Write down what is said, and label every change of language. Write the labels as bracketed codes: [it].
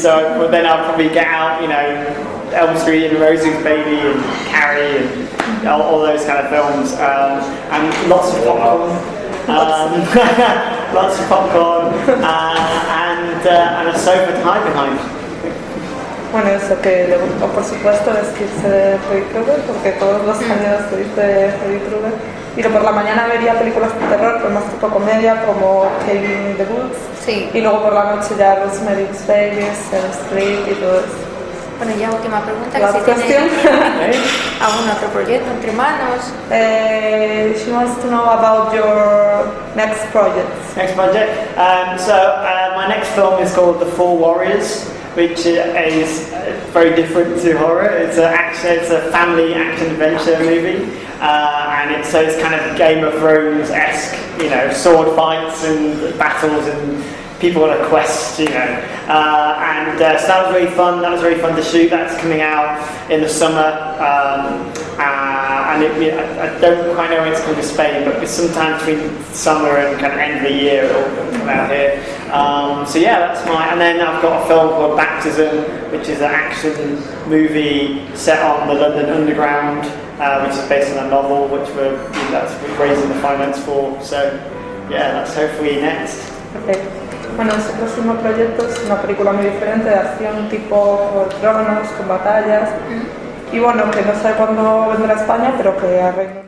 [en] So then I'll probably get out, Elm Street and Rosie's Baby and Carrie and all those kind of films, and lots of popcorn. Lots of popcorn and a sofa to hide behind. [es] Bueno, eso que por supuesto vestirse de Freddy Krueger, porque todos los años se viste de Freddy Krueger, y que por la mañana vería películas de terror, pero más tipo comedia, como Cabin in the Woods, sí. Y luego por la noche ya Rosemary's Baby, Elm Street y todo eso. Bueno, ya última pregunta, [en] Last [es] que si [en] question. [es] tiene algún otro proyecto entre manos. [en] She wants to know about your next project. Next project? My next film is called The Four Warriors, which is very different to horror. It's a family action adventure movie, and it's kind of Game of Thrones-esque, sword fights and battles and people on a quest, so that was really fun. That was really fun to shoot. That's coming out in the summer, and I don't quite know when it's coming to Spain, but it's sometime between summer and kind of end of the year it'll come out here. That's and then I've got a film called Baptism, which is an action movie set on the London Underground, which is based on a novel, which we're raising the finance for. So that's hopefully next. Okay. [es] Bueno, su próximo proyecto es una película muy diferente de acción tipo tronos, con batallas, y bueno, que no sé cuándo vendrá a España, pero que a Reino Unido